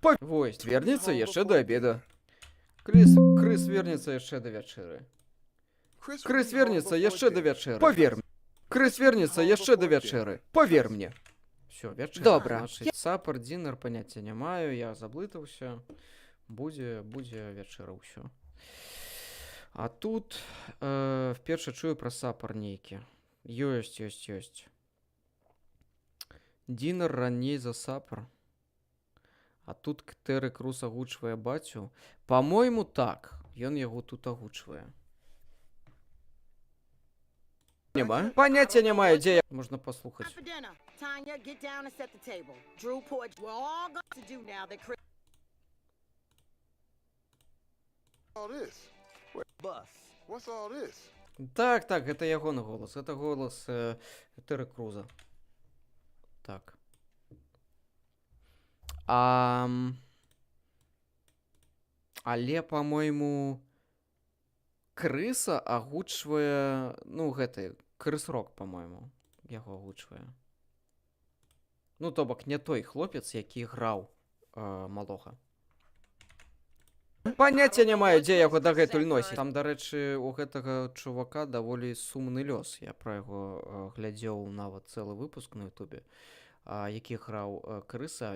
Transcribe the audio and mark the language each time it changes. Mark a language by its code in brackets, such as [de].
[be] Вось, вернецца яшчэ да абеда. Крыс вернецца яшчэ да вячэры. Крыс вернецца яшчэ да вячэры. Павер мне. Крыс вернецца яшчэ да вячэры. Павер мне. Всё, вячэра. Добра. Сапар, дінер, паняцця не маю, я заблытаўся. Будзе вячэра ўсё. А тут вперше чую про сапар нейкі. Ёсць. Дінер раней за сапар. А тут Ктэры Крус агучвае бацю. По-мойму, так. Ён яго тут агучвае. Няма? Паняцця не маю, дзе я... Можна паслухаць. [en] Time for dinner. Tanya, get down and set the table. Drew, pour. We're all going to do now that Chris. All this? Bus. What's all this? [be] Так, гэта ягоны голас. Гэта голас Ктэры Круза. Так. Але, по-мойму, Крыса агучвае... Ну, гэты... Крыс-рок, по-мойму. Яго агучвае. Ну, то бок, не той хлопец, які граў малога. Паняцця не маю, дзе яго дагэтуль носіць. Там, дарэчы, у гэтага чувака даволі сумны лёс. Я пра яго глядзеў нават цэлы выпуск на ютубе, які граў Крыса.